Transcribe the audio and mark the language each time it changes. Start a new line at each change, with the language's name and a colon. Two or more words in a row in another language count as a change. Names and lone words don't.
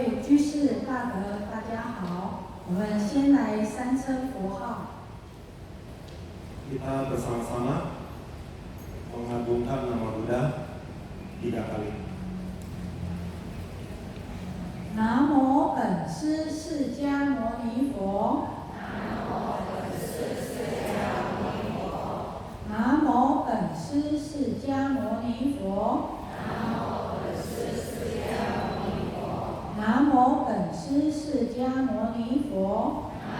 Chinese: 居士大德，大家好。我们先来三称佛号。
Indonesian: Kita bersama-sama mengagungkan nama Buddha 3 kali.
Chinese: 南无本师释迦牟尼佛。南无本师释迦牟尼佛。南无本师释迦牟尼佛。